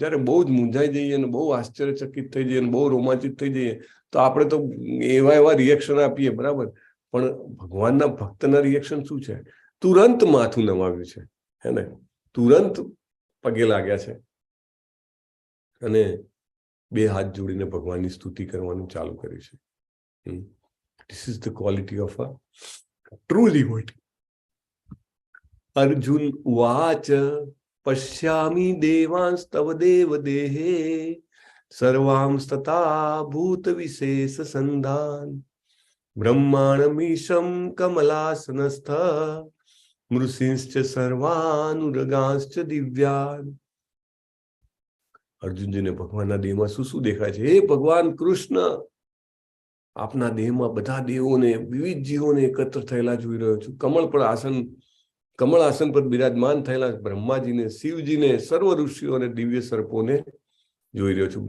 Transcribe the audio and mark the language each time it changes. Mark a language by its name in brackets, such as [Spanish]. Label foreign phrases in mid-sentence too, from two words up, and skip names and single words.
[Gujarati] જયારે બહુ જ મૂંઝાઈ જઈએ અને બહુ આશ્ચર્યચકિત થઈ જઈએ અને બહુ રોમાંચિત થઈ જઈએ તો આપણે તો એવા રિએક્શન આપીએ, બરાબર. પણ ભગવાનના ભક્તના રિએક્શન શું છે? તુરંત માથું નમાવ્યું છે, હે ને? તુરંત પગે લાગ્યા છે અને 2 હાથ જોડીને ભગવાનની સ્તુતિ કરવાનું ચાલુ કર્યું છે. [English] This is the quality of a true devotee. [Sanskrit] अर्जुन उवाच पश्यामि देवांस्तव देव देहे सर्वांस्तथा भूत विशेष संधान ब्रह्माणमीशं कमलासनस्थ मृषिंश्च सर्वानुरगांश्च दिव्यान. [Gujarati] અર્જુનજીને ભગવાનના દેહમાં શું શું દેખાય છે? હે ભગવાન કૃષ્ણ, આપના દેહમાં બધા દેવોને, વિવિધ જીવોને એકત્ર થયેલા જોઈ રહ્યો છું. કમળ આસન પર બિરાજમાન થયેલા બ્રહ્માજીને, શિવજીને, સર્વ ઋષિઓ અને દિવ્ય સર્પોને જોઈ રહ્યો છું.